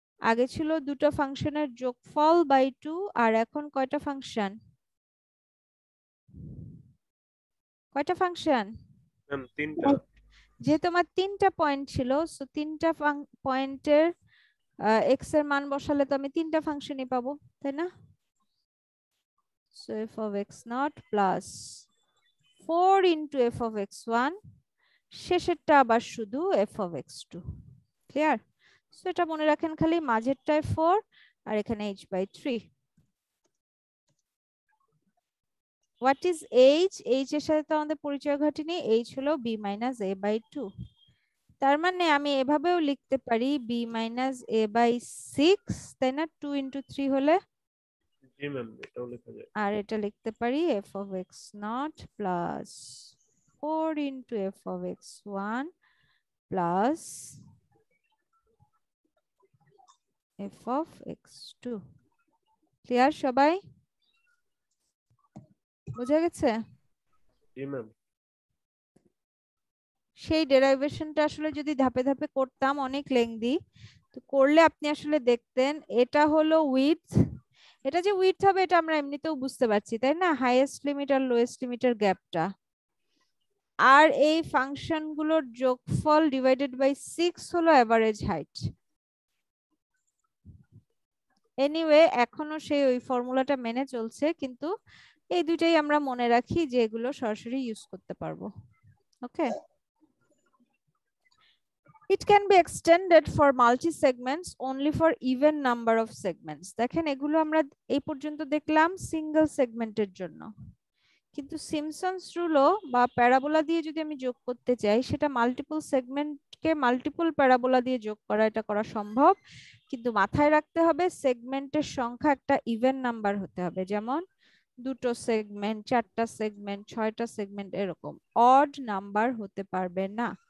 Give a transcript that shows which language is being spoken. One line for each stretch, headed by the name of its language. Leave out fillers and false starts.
Bangla: আগে ছিল দুটো ফাংশনের যোগফল বাই 2, আর এখন কয়টা ফাংশন? কয়টা ফাংশন? ম্যাম, তিনটা। যেহেতু আমার 3টা পয়েন্ট ছিল, সো 3টা পয়েন্টের x এর মান বসালে তো আমি 3টা ফাংশনই পাবো, তাই না? So f of x0 plus 4 into f of x1, শেষেরটা আবার শুধু f of x2। Clear? So এটা মনে রাখেন, খালি মাঝেরটায় 4 আর এখানে h/3।
English: What is h?
Bangla: h এর সাথে তো আমাদের পরিচয় ঘটেনি, h হলো b - a/2। তার মানে আমি এভাবেও লিখতে পারি b মাইনাস a বাই 6, তাই না? 2 ইন্টু 3 হলে, জি ম্যাম, এটাও লেখা যায়। আর এটা লিখতে পারি f of x not plus 4 into f of x1 plus f of x2। Clear সবাই? বোঝা গেছে? জি ম্যাম। সেই ডেরাইভেশনটা আসলে যদি ধাপে ধাপে করতাম অনেক লেংদি, তো করলে আপনি আসলে দেখতেন এটা হলো উইডথ, এটা যে উইডথ হবে এটা আমরা এমনিতেও বুঝতে পারছি, তাই না? হাইয়েস্ট লিমিট আর লোয়েস্ট লিমিটের গ্যাপটা, আর এই ফাংশনগুলোর যোগফল ডিভাইডেড বাই 6 হলো এভারেজ হাইট। এনিওয়ে এখনো সেই ওই ফর্মুলাটা মেনে চলছে, কিন্তু এই দুইটাই আমরা মনে রাখি যে এগুলো সরাসরি ইউজ করতে পারবো।
English: Okay, it can be extended for multi segments only for even number of segments।
Bangla: দেখেন এগুলো আমরা এই পর্যন্ত দেখলাম সিঙ্গেল সেগমেন্টের জন্য, কিন্তু সিমসনস রুলও বা প্যারাবোলা দিয়ে যদি আমি যোগ করতে চাই, সেটা মাল্টিপল সেগমেন্টকে মাল্টিপল প্যারাবোলা দিয়ে যোগ করা, এটা করা সম্ভব, কিন্তু মাথায় রাখতে হবে সেগমেন্টের সংখ্যা একটা ইভেন নাম্বার হতে হবে, যেমন 2টো সেগমেন্ট, 4টা সেগমেন্ট, 6টা সেগমেন্ট, এরকম অড নাম্বার হতে পারবে না।